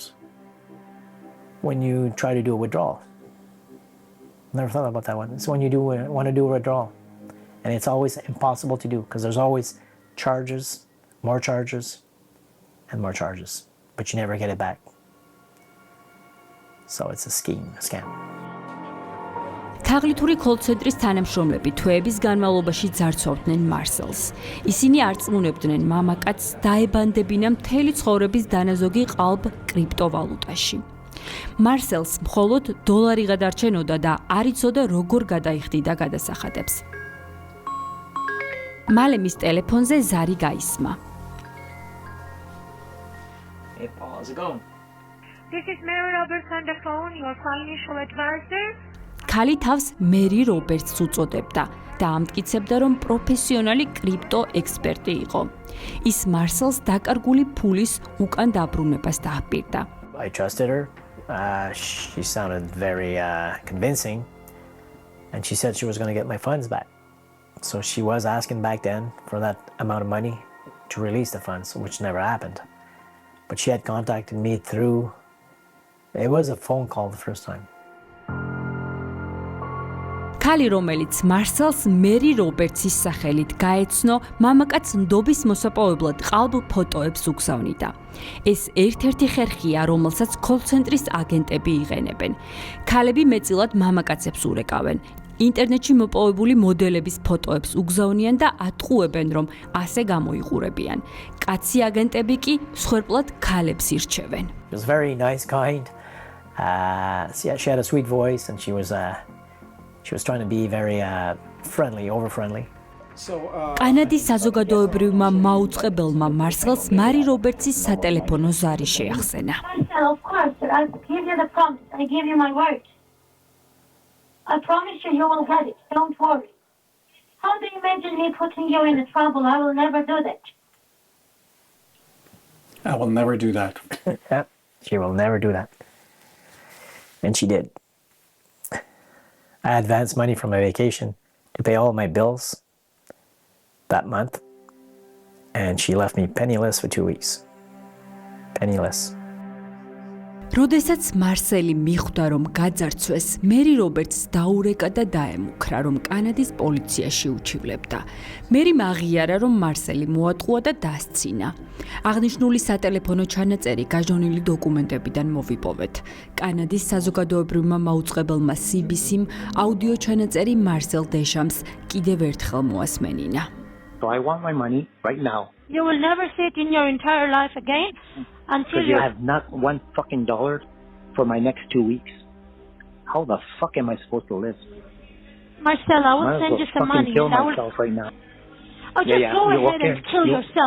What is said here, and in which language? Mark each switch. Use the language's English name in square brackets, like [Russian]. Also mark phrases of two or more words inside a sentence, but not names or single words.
[English] When you try to do a withdrawal. Never thought about that one. It's when you want to do a withdrawal. And it's always impossible to do because there's always charges, more charges, and more charges. But you never get it back. So it's a scheme, a scam. [Georgian] თაღლითური კოლცენტრის თანამშრომლები თვეების განმავლობაში ძარცვავდნენ მარსელს. ისინი არ წმუნებდნენ მამაკაცს დაებანდებინა მთელი ცხოვრების დანაზოგი ყალბ კრიპტოვალუტაში. მარსელს მხოლოდ დოლარი გადარჩენოდა და არ იცოდა როგორ გადაიხდიდა გადასახადებს. მალე მის ტელეფონზე ზარი გაისმა. [English] Hey, Paul, how's it going? This is Mary Roberts on the phone, your financial advisor. [Georgian] ქალი თავს მერი რობერტს უწოდებდა და ამტკიცებდა, რომ პროფესიონალი კრიპტო ექსპერტი იყო. ის მარსელს დაკარგული ფულის უკან დაბრუნებას დააპირდა. [English] I trusted her. She sounded very convincing, and she said she was going to get my funds back. So she was asking back then for that amount of money to release the funds, which never happened. But she had contacted me through, it was a phone call the first time. [Georgian] ქალი, რომელიც მარსელს მერი რობერტსის სახელით გაეცნო, მამაკაც ნდობის მოსაპოვებლად ყალბ ფოტოებს უგზავნიდა. ეს ერთ-ერთი ხერხია, რომელსაც კოლცენტრის აგენტები იყენებენ. ქალები მეტწილად მამაკაცებს ურეკავენ. ინტერნეტში მოპოვებული მოდელების ფოტოებს უგზავნიან და ატყუებენ, რომ ასე გამოიყურებიან. კაცი აგენტები კი მსხვერპლად ქალებს ირჩევენ. [English] She was very nice, kind. She had a sweet voice, and she was trying to be very friendly, over friendly. [Georgian] კანადის საზოგადოებრივმა მაუწყებელმა მარსელს მარი რობერტსის სატელეფონო ზარი შეახსენა. [English] Of course, I give you the promise. I give you my word. I promise you, you will get it. Don't worry. How do you imagine me putting you in trouble? I will never do that. I will never do that. She will never do that. And she did. I advanced money from my vacation to pay all my bills that month, and she left me penniless for 2 weeks. Penniless. [Georgian] როდესაც მარსელი მიხვდა, რომ გაძარცვეს, მერი რობერტს დაურეკა და დაემუქრა, რომ კანადის პოლიციაში უჩივლებდა. მერიმ აღიარა, რომ მარსელი მოატყუა და დასცინა. აღნიშნული სატელეფონო ჩანაწერი გაჟონილი დოკუმენტებიდან მოვიპოვეთ. კანადის საზოგადოებრივმა მაუწყებელმა CBC-მ აუდიო ჩანაწერი მარსელ დეშამს კიდევ ერთხელ მოასმენინა. [English] So I want my money right now. You will never see it in your entire life again until Because you have not one fucking dollar for my next 2 weeks. How the fuck am I supposed to live? Marcel, I will send you some money. Kill and I will... myself right now. Oh, just go ahead and kill yourself.